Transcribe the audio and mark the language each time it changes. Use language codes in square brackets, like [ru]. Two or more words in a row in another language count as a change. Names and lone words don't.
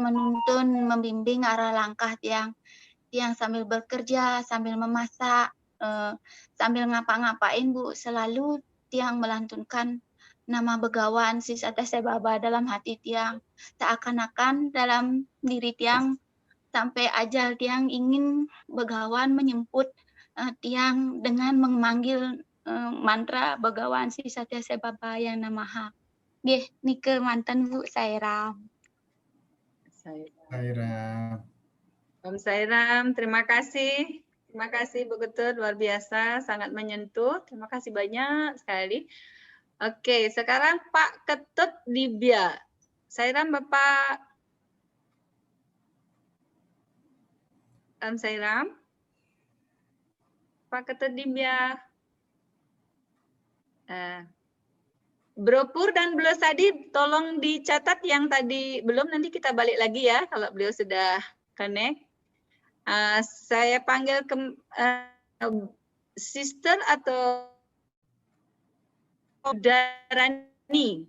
[id] menuntun, membimbing arah langkah Tiang sambil bekerja, sambil memasak, sambil ngapa-ngapain Bu, selalu Tiang melantunkan nama Begawan Sri Satya Sai Baba dalam hati Tiang, seakan-akan dalam diri Tiang sampai ajal Tiang ingin Begawan menyemput Tiang dengan memanggil mantra Begawan Sri Satya Sai Baba yang namaha. Nike mantan Bu Sairam. Sairam. Om Sairam, terima kasih. Terima kasih Bu Ketut, luar biasa, sangat menyentuh. Terima kasih banyak sekali. Oke, sekarang Pak Ketut Libya. Sairam Bapak. Om Sairam. Pak Ketut Libya. Bro Pur dan Bro Sadi, tolong dicatat yang tadi belum, nanti kita balik lagi ya kalau beliau sudah connect. Saya panggil ke Sister atau Budarani.